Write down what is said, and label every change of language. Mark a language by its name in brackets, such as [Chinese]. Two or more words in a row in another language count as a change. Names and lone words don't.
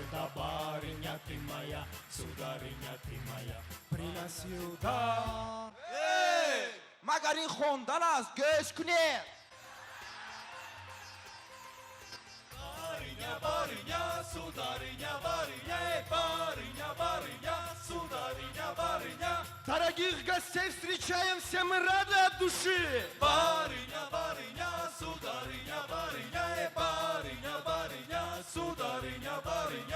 [Russian] Да, барыня ты моя, сударыня ты моя, приносил, да. [Persian] مگر این خوندن است گوش کنید [Russian] Барыня, барыня, сударыня, барыня, барыня, барыня, сударыня, барыня. Дорогих гостей встречаем все мы рады от души. Барыня, барыня, сударыня, барыня, барыня, барыня, сударыня, барыня.